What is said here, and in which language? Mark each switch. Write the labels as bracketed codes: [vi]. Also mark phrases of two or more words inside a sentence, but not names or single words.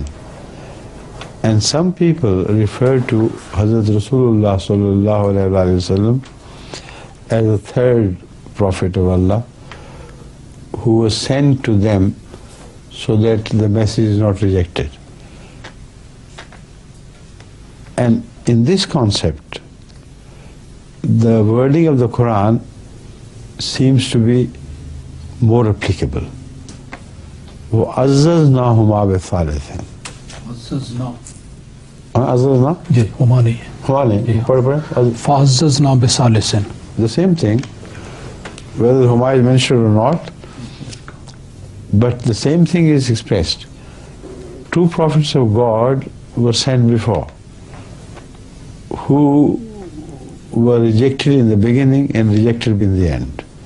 [en] And some people refer to Hazrat Rasulullah [ar] صلى الله عليه وسلم [en] as the third prophet of Allah who was sent to them so that the message is not rejected. And in this concept, the wording of the Quran seems to be more applicable. [ar] وَعَزَّزْنَاهُمَا بِثَالِثٍ. عَزَّزْنَا? [ur] جی ہما نہیں ہے. [ar] فَعَزَّزْنَا بِثَالِثٍ. [en] The same thing, whether huma is mentioned or not, but the same thing is expressed. Two prophets of God were sent before, who were rejected in the beginning and rejected in the end.